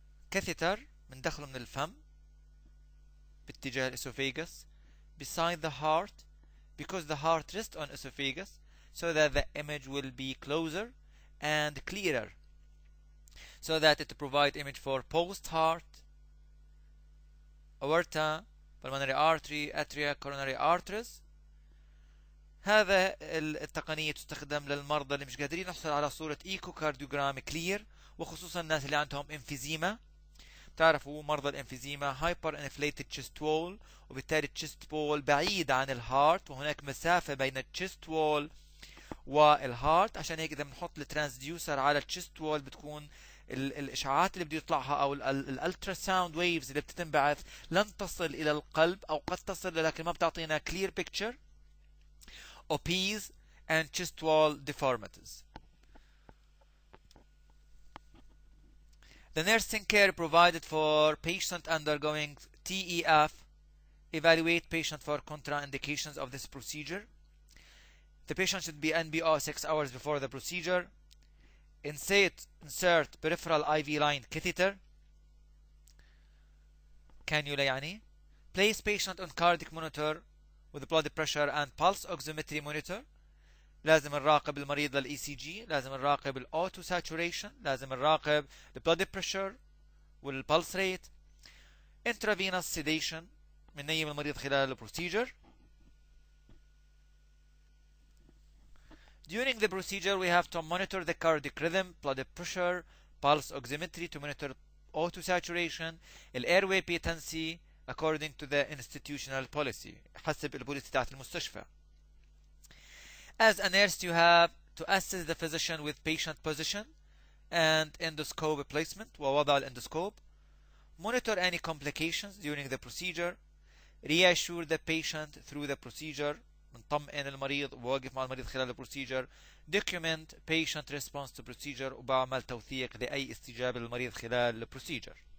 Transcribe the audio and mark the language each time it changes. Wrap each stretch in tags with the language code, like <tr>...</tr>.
<en>catheter</en> <ar>بندخله من الفم باتجاه</ar> <en>الاسophagus beside the heart because the heart rests on esophagus, so that the image will be closer and clearer, so that it provide image for post-heart, aorta, pulmonary artery, atria, coronary arteries.</en> <ar>هذا التقنية تستخدم للمرضى اللي مش قادرين يحصلوا على صورة ايكوكارديوجرام كلير، وخصوصا الناس اللي عندهم انفيزيما. تعرفوا مرضى الانفيزيما هايبر انفليتد تشيست وول، وبالتالي التشيست وول بعيد عن الهارت، وهناك مسافة بين التشيست وول والهارت. عشان هيك اذا بنحط الترانسديوسر على التشيست وول بتكون الاشعاعات اللي بده يطلعها او الالترا ساوند ويفز اللي بتنبعث لن تصل الى القلب، او قد تصل لكن ما بتعطينا</ar> <en>clear picture of peas and chest wall deformities. The nursing care provided for patient undergoing TEF. Evaluate patient for contraindications of this procedure. The patient should be NBO 6 hours before the procedure. Insert peripheral IV line catheter.</en> <ar>Cannula يعني.</ar> <en>Place patient on cardiac monitor with blood pressure and pulse oximetry monitor.</en> <ar>لازم نراقب المريض للإي سي جي، لازم نراقب الأوتو ساتوريشن، لازم نراقب البلد بريشر والبلس ريت. intravenous sedation، بننيم المريض خلال البروسيجر.</ar> <en>During the procedure we have to monitor the cardiac rhythm, blood pressure, pulse oximetry to monitor auto saturation, airway patency according to the institutional policy،</en> <ar>حسب البوليسي تاعت المستشفى.</ar> <en>As a nurse, you have to assist the physician with patient position and endoscope placement</en> <ar>ووضع الاندوسكوب.</ar> <en>Monitor any complications during the procedure. Reassure the patient through the procedure.</en> <ar>نطمئن المريض ووقف مع المريض خلال البروسيجر.</ar> <en>Document patient response to procedure</en> <ar>وبعمل توثيق لأي استجابة للمريض خلال البروسيجر.</ar>